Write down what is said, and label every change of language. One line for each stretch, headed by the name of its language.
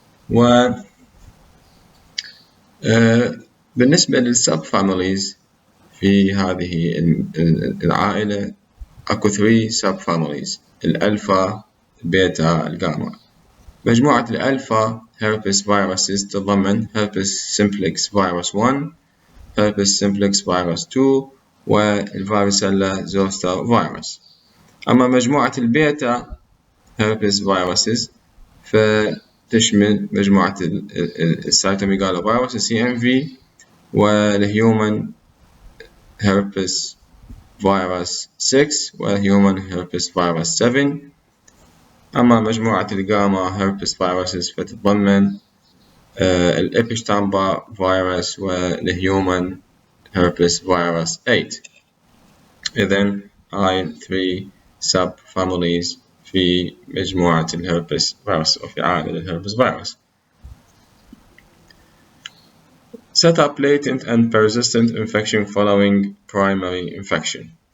Arabic: و بالنسبة للسب فاميليز في هذه العائلة أكو 3 sub families: الألفا، البيتا، الجاما. مجموعة الألفا herpes viruses تتضمن herpes simplex virus 1، herpes simplex virus 2 والفاريسيلا زوستر فيروس. أما مجموعة البيتا herpes viruses فتشمل مجموعة السيتوميغالو فيروس CMV والهيومن herpes فيروس 6 وهيومن herpes فيروس 7. أما مجموعة الجاما herpes viruses فتتضمن الإبشتامبا فيروس والهيومن herpes فيروس 8. إذن هاي 3 sub families في مجموعة الهربس فيروس أو في عائلة الهربس فيروس.
English: Set up latent and persistent infection following primary infection.